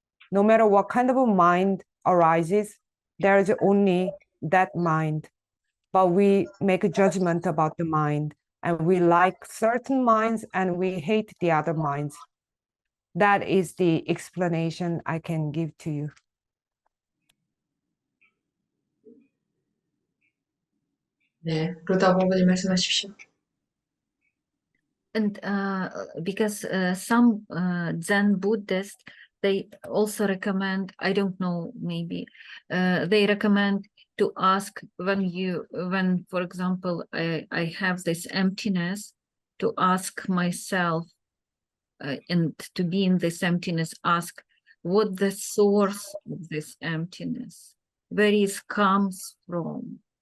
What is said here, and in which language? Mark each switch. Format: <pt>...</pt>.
<en>No matter what kind of a mind arises, there is only that mind. But we make a judgment about the mind, and we like certain minds and we hate the other minds. That is the explanation I can give to you.</en> <ko>네, 루다 부부님 말씀하십시오.</ko> <en>And because some Zen Buddhists, they also recommend, I don't know, maybe they recommend to ask when, for example, I have this emptiness, to ask myself and to be in this emptiness, ask what the source of this emptiness, where it comes from.</en>